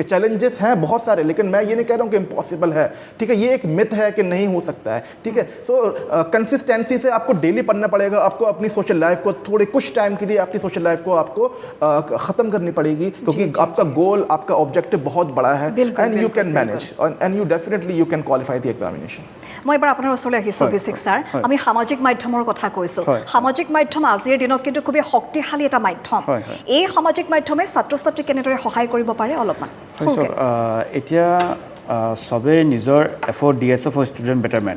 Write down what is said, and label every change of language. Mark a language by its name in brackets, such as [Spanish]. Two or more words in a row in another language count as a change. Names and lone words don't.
[Hindi] चैलेंजेस हैं बहुत सारे, लेकिन मैं ये नहीं कह रहा हूँ कि इम्पॉसिबल है, ठीक है, ये एक मिथ है कि नहीं हो सकता है, ठीक है। [English] so consistency [Hindi] से आपको डेली पढ़ना पड़ेगा, आपको अपनी [English] social life [Hindi] को थोड़े कुछ टाइम के लिए अपनी [English] social life [Hindi] को आपको ख़त्म करनी पड़ेगी, क्योंकि आपका गोल, आपका ऑब्जेक्टिव बहुत बड़ा है, [English] and you can manage and you definitely you can qualify the examination. [Assamese] মই এবাৰ আপোনাৰ ওচৰলৈ আহিছোঁ অভিষেক ছাৰ। আমি সামাজিক মাধ্যমৰ কথা কৈছোঁ। সামাজিক মাধ্যম আজিৰ দিনত কিন্তু খুবেই শক্তিশালী এটা মাধ্যম। এই সামাজিক মাধ্যমে ছাত্ৰ ছাত্ৰীক কেনেদৰে সহায় কৰিব পাৰে অলপমান? এতিয়া সবে নিজৰ এফৰ্ট দি আছে [English] for student betterment.